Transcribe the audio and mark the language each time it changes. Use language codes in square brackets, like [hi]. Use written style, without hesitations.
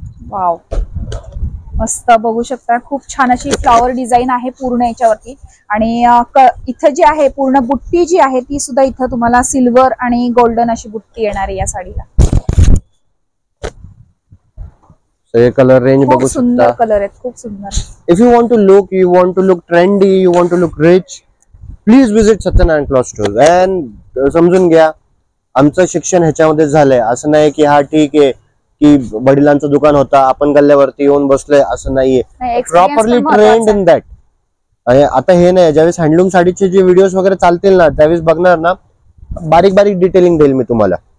[mr] Wow, मस्त बघू शकता, खूप छान अशी फ्लॉवर डिझाईन आहे पूर्ण याच्यावरती. आणि इथं जी आहे पूर्ण बुट्टी जी आहे ती सुद्धा इथं तुम्हाला सिल्वर आणि गोल्डन अशी बुट्टी येणार आहे या साडीला. सगळे कलर रेंज बघू शकता. सुंदर कलर आहेत, खूप सुंदर. [en] If you want to look trendy, you want to look rich, please visit Satyanarayan cloth stores. [mr] And समजून घ्या, आमचं शिक्षण ह्याच्यामध्ये झालंय. असं नाही की हा ठीक आहे की वडिलांचं दुकान होता आपण गल्ल्यावरती येऊन बसलोय, असं नाहीये. [en] Properly trained in that. [mr] आणि आता हे नाही, ज्यावेळेस हँडलूम साडीचे जे व्हिडिओज वगैरे चालतील ना त्यावेळेस बघणार ना, बारीक बारीक डिटेलिंग देईल मी तुम्हाला.